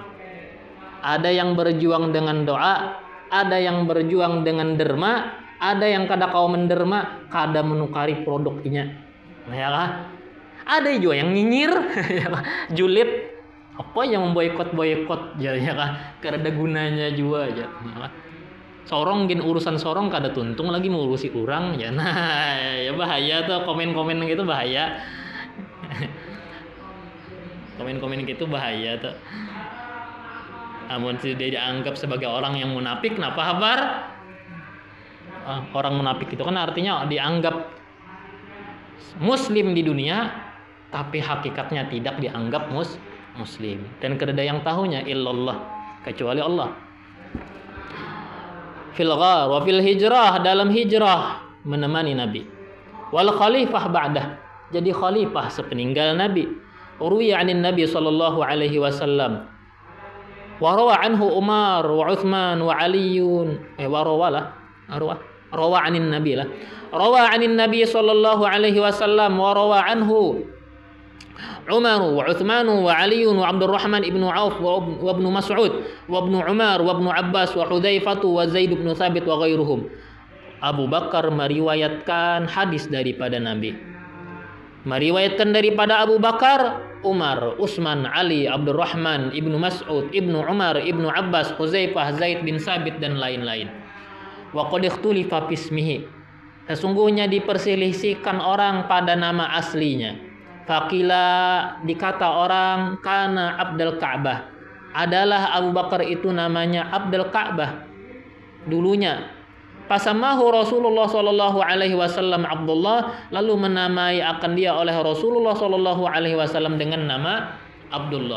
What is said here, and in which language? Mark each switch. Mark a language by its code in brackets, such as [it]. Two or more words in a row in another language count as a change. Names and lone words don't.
[id] Ada yang berjuang dengan doa, ada yang berjuang dengan derma, ada yang kada kau menderma, kada menukari produknya. Ya kan? Ada juga yang nyinyir, julid. Apa yang memboikot ya kan, kada gunanya juga aja, ya kan. [bjn] Sorong gin urusan sorong kada tuntung lagi mengurusi orang ya. [id] Nah, ya bahaya tuh komen-komen gitu, bahaya. Komen-komen gitu bahaya tuh. Namun sudah dianggap sebagai orang yang munafik, kenapa kabar? Orang munafik itu kan artinya dianggap muslim di dunia, tapi hakikatnya tidak dianggap muslim. Dan kada yang tahunya illallah, kecuali Allah. [ar] في الغار وفي الهجرة, [id] dalam hijrah menemani Nabi. [ar] والخليفة بعده, [id] jadi khalifah sepeninggal Nabi. [ar] روي عن النبي صلى الله عليه وسلم. وروى عنه عمر وعثمان وعلي. روى عن النبي لاه. روى عن النبي صلى الله عليه وسلم وروى عنه عمر وعثمان وعلي وعبد الرحمن بن عوف وابن مسعود وابن عمر وابن عباس وحذيفة وزيد بن ثابت وغيرهم. [id] Abu Bakar meriwayatkan hadis daripada Nabi. Meriwayatkan daripada Abu Bakar, Umar, Utsman, Ali, Abdurrahman, ibnu Mas'ud, ibnu Umar, ibnu Abbas, Hudzaifah, Zaid bin Thabit dan lain-lain. [ar] وقد اختلف في اسمه. [id] Sesungguhnya diperselisihkan orang pada nama aslinya. Fakila, dikata orang, [ar] كان عبد الكعبة, [id] adalah Abu Bakar itu namanya Abdul Ka'bah dulunya. Pasamahu Rasulullah [ar] صلى الله عليه وسلم [id] Abdullah, lalu menamai akan dia oleh Rasulullah [ar] صلى الله عليه وسلم [id] dengan nama Abdullah.